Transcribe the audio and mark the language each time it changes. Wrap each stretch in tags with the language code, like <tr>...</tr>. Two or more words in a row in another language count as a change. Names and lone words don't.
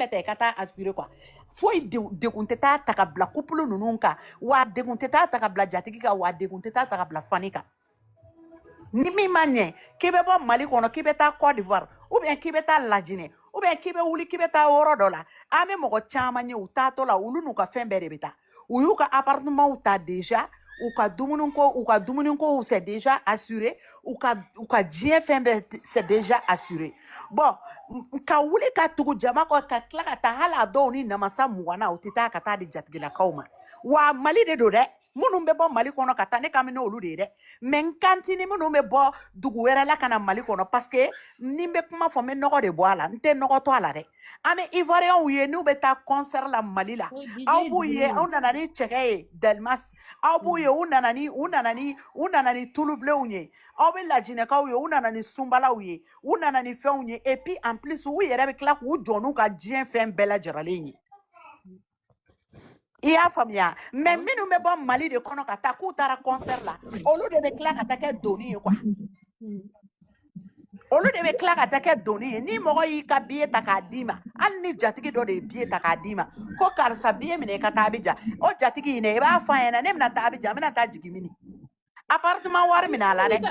<bm>ta i ka taa</bm> <fr>assurer quoi</fr> <bm>foyi degun tɛ taa ta ka bila couple ninnu kan wa degun tɛ taa ta ka bila jatigi kan wa degun tɛ taa ta ka bila fani kan ni min ma ɲɛ k'i bɛ bɔ Mali kɔnɔ k'i bɛ taa Côte d'Ivoire</bm> <fr>ou bien</fr> <bm>k'i bɛ taa Lajinɛ</bm> <fr>ou bien</fr> <bm>k'i bɛ wuli k'i bɛ taa yɔrɔ dɔ la an bɛ mɔgɔ caman ye u taatɔ la olu n'u ka fɛn bɛɛ de bɛ taa u y'u ka appartement ta déjà u ka dumuniko</bm> <fr>c'est déjà assuré</fr> <bm>u ka diɲɛ fɛn bɛɛ</bm> <fr>c'est déjà assuré</fr> <bm>bon ka wuli ka tugu jama kɔ ka tila ka taa hali a dɔw ni namasa 20 na u tɛ taa ka taa di jatigilakaw ma wa Mali de don dɛ Minnu bɛ bɔ Mali kɔnɔ ka taa ne ka minɛ olu de ye dɛ. Mais n kantini minnu bɛ bɔ dugu wɛrɛ la ka na Mali kɔnɔ</bm> <fr>parce que</fr> <bm>ni n bɛ kuma fɔ n bɛ nɔgɔ de bɔ a la. N tɛ nɔgɔ to a la dɛ. An bɛ Ivoirien ye n'u bɛ taa concert la Mali la. Aw b'u ye aw nana ni cɛkɛ ye Delmas. Aw b'u ye u nana ni tulubilenw ye. Aw bɛ lajinɛkaw ye u nana ni sunbalaw ye. U nana ni fɛnw ye</bm> <fr>et puis en plus</fr> <bm>u yɛrɛ bɛ tila k'u jɔ n'u ka diɲɛ fɛn bɛɛ lajɛralen ye. I y'a faamuya mais minnu bɛ bɔ Mali de kɔnɔ ka taa k'u taara concert la olu de bɛ tila ka taa kɛ doni ye quoi. Olu de bɛ tila ka taa kɛ doni ye ni mɔgɔ y'i ka billet ta k'a d'i ma hali ni jatigi dɔ de ye billet ta k'a d'i ma ko karisa billet minɛ i ka taa Abidjan o jatigi in dɛ i b'a fɔ a ɲɛna ne bɛna taa Abidjan n bɛna taa jigin mini appartement wari minɛ a la dɛ.</bm>